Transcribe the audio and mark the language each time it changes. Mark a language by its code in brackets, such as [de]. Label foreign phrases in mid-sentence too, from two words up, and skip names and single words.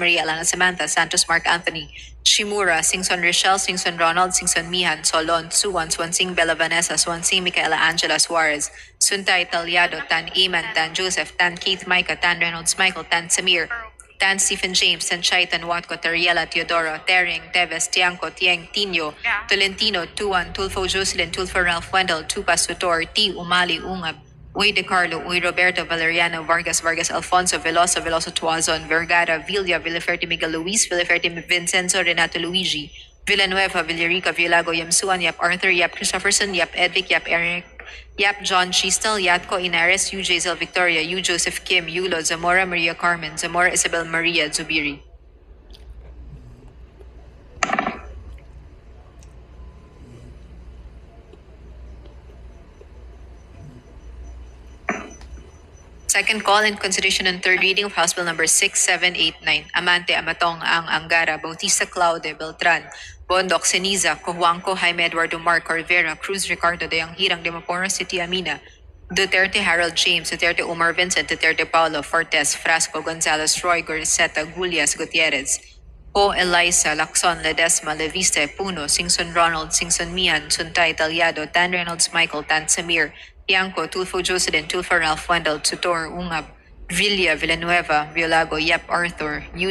[en] Maria, Alana Samantha, Santos Mark Anthony, Shimura, Singson Rochelle, Singson Ronald, Singson Mihan, Solon, Suwan, Swansing Bella Vanessa, Swansing Micaela Angela Suarez, Suntay Talyado, Tan Eman, Tan Joseph, Tan Keith Micah, Tan Reynolds Michael, Tan Samir, Tan Stephen James, Tan Chai, Tan Watco, Tariela, Teodoro, Tering, Teves, Tiangco, Tieng, Tino, Tolentino, Tuan, Tulfo Jocelyn, Tulfo Ralph Wendell, Tupas Tutor, T. Umali, Ungab, Uy De Carlo, Uy Roberto, Valeriano, Vargas, Alfonso, Veloso, Tuazon, Vergara, Villa, Villaferte Miguel Luis, Villaferte Vincenzo, Renato Luigi, Villanueva, Villarica, Villago, Yamsuan, Yap Arthur, Yap Christopherson, Yap Edvic, Yap Eric, Yap John Chistel, Yatko Inares, U. Zel Victoria, U. Joseph Kim, Yulo, Zamora Maria Carmen, Zamora Isabel Maria, Zubiri. Second call in consideration and third reading of House Bill number 6789. Amante, Amatong, Angara, Bautista Claude, Beltran, Bondok, Ceniza, Cojuangco, Jaime Eduardo Marco, Rivera, Cruz, Ricardo, De Anghirang, De Maporo, City Amina, Duterte, Harold James, Duterte, Omar Vincent, Duterte, Paulo, Fortes, Frasco, Gonzalez, Roy, Goriseta, Gulias, Gutierrez, O. Eliza, Lacson, Ledesma, Leviste, Puno, Singson Ronald, Singson Mian, Suntay, Talyado, Tan Reynolds Michael, Tan Samir, Tiangco, Tulfo Jocelyn, Tulfo Ralph Wendell, Tutor, Ungab, Villa, Villanueva, Violago, Yap Arthur, U.